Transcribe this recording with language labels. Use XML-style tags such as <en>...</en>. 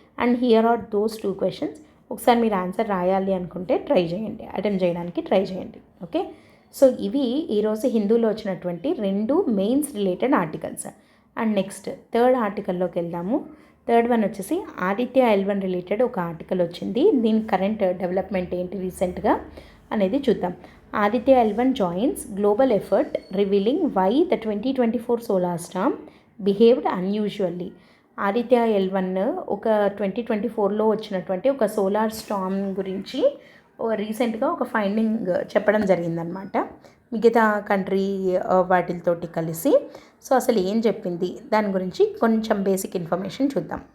<en>And here are those 2 questions.</en> <te>ఒకసారి మీరు answer రాయాలి అనుకుంటే ట్రై చేయండి, అటెంప్ట్ చేయడానికి ట్రై చేయండి. ఓకే. సో ఇవి ఈరోజు హిందూలో వచ్చినటువంటి 2 mains related articles. And next third ఆర్టికల్లోకి వెళ్దాము. థర్డ్ వన్ వచ్చేసి ఆదిత్య L1 రిలేటెడ్ ఒక ఆర్టికల్ వచ్చింది. దీని కరెంట్ డెవలప్మెంట్ ఏంటి రీసెంట్గా అనేది చూద్దాం.</te> <en>Aditya L1 joins global effort revealing why the 2024 solar storm behaved unusually.</en> <te>Aditya L1 ఒక 2024లో వచ్చినటువంటి ఒక సోలార్ స్టార్మ్ గురించి రీసెంట్గా ఒక ఫైండింగ్ చెప్పడం జరిగిందనమాట, మిగతా కంట్రీ వాటితోటి కలిసి. సో అసలు ఏం చెప్పింది దాని గురించి కొంచెం బేసిక్ ఇన్ఫర్మేషన్ చూద్దాం.</te>